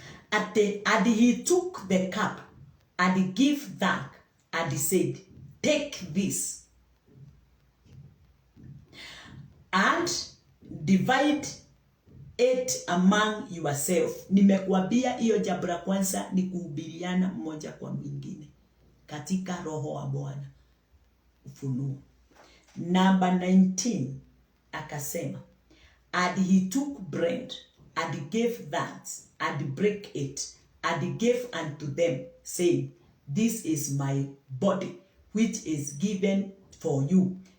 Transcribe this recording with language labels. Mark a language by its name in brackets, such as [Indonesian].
[English] And he took the cup and gave thanks and said, take this and divide it among yourself. [Swahili] Nimekuambia hiyo jambo la kwanza ni kuhubiriana mmoja kwa mwingine katika roho wa Bwana. Ufunuo. [English] Number 19 [Swahili] akasema, [English] and he took bread and gave thanks and break it and gave unto them, saying, this is my body which is given for you.